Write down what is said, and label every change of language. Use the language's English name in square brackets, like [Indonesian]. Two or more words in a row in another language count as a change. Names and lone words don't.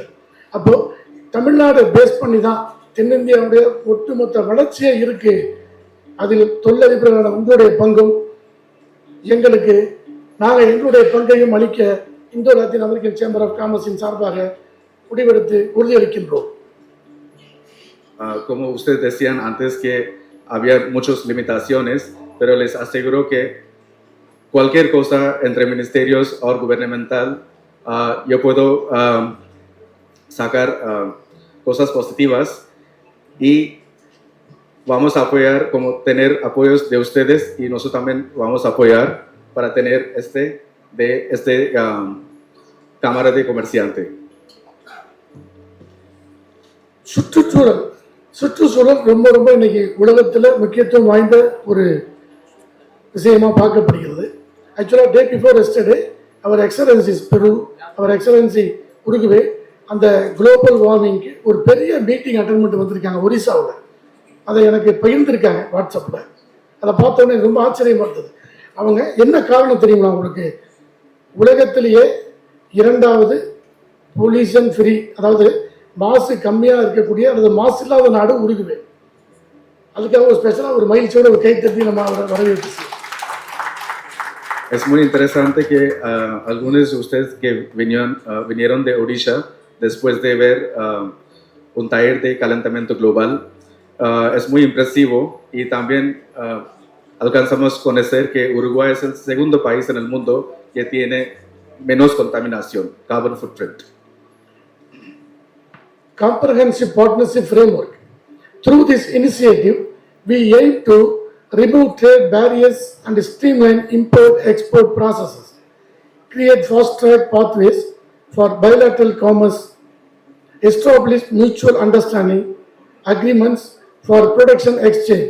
[Tamil] அப்போது தமிழ்நாடு பேஸ் பண்ணி தான் தென்னிந்தியாவுடைய ஒட்டுமொத்த வளர்ச்சியே இருக்கு. அதில் தொழிலதிபர்களான உங்களுடைய பங்கும் எங்களுக்கு, நாங்கள் எங்களுடைய பங்கையும் அளிக்க இந்தோ லாத்தின் அமெரிக்கன் சேம்பர் ஆஃப் காமர்ஸின் சார்பாக முடிவெடுத்து உறுதியளிக்கின்றோம். [Spanish] Como ustedes decían antes que había muchas limitaciones, pero les aseguro que cualquier cosa entre ministerios o gubernamental, yo puedo sacar cosas positivas y vamos a apoyar, como tener apoyos de ustedes, y nosotros también vamos a apoyar para tener Cámara de Comerciante. [Tamil] சுற்றுச்சூழல் ரொம்ப ரொம்ப இன்னைக்கு உலகத்தில் முக்கியத்துவம் வாய்ந்த ஒரு விஷயமா பார்க்கப்படுகிறது. ஆக்சுவலாக [English] day before yesterday Her Excellencies Peru, Her Excellency Uruguay [Tamil] அந்த [English] global warmingக்கு [Tamil] ஒரு பெரிய [English] meeting attend [Tamil] பண்ணிட்டு வந்திருக்காங்க ஒரிசாவில். அதை எனக்கு பகிர்ந்திருக்காங்க வாட்ஸ்அப்பில். அதை பார்த்தோன்னே ரொம்ப ஆச்சரியமாக இருந்தது. அவங்க என்ன காரணம் தெரியுங்களா உங்களுக்கு? உலகத்திலேயே 2வது [English] pollution free, [Tamil] அதாவது மாசு கம்மியாக இருக்கக்கூடிய அல்லது மாசு இல்லாத நாடு உருகுவே. அதுக்காக ஒரு ஸ்பெஷலாக ஒரு மகிழ்ச்சியோட ஒரு கை தட்டி நம்ம அவரை வரவேற்று. [Spanish] Es muy interesante que algunos de ustedes que vinieron de Odisha después de ver un taller de calentamiento global, es muy impresivo, y también alcanzamos a conocer que Uruguay es el segundo país en el mundo que tiene menos contaminación, [English] carbon footprint. Comprehensive partnership framework. Through this initiative, we aim to remove trade barriers and streamline import-export processes, create fast-track pathways for bilateral commerce, establish mutual understanding agreements for production exchange,